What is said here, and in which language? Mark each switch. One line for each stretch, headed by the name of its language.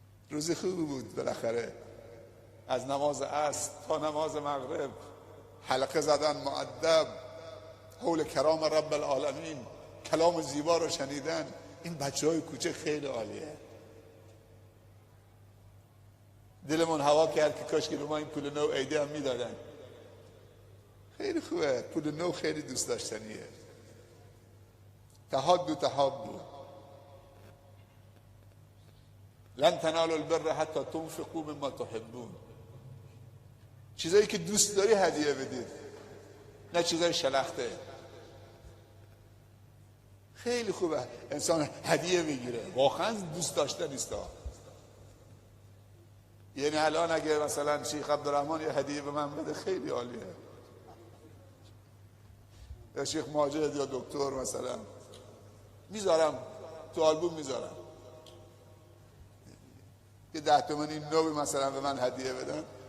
Persian: روزی خوبی بود بالاخره. از نماز عصر تا نماز مغرب حلقه زدن، مؤدب حول کلام رب العالمین، کلام زیبا رو شنیدن. این بچه‌های کوچه خیلی عالیه. دلمون هوا کرد که کاش که به ما این پول نو عیده هم میدادن. خیلی خوبه، پول نو خیلی دوست داشتنیه.
Arabic: تحابو لن تنالوا البر حتی تنفقوا مما تحبون.
Persian: چیزایی که دوست داری هدیه بدید، نه چیزای شلخته. خیلی خوبه انسان هدیه بگیره، واقعا دوست داشته نیست. یعنی الان اگه مثلا شیخ عبدالرحمن یه هدیه به من بده خیلی عالیه، یا شیخ ماجد یا دکتر مثلا، میذارم تو آلبوم، میذارم که 10 تومانی نو مثلا به من هدیه بدن.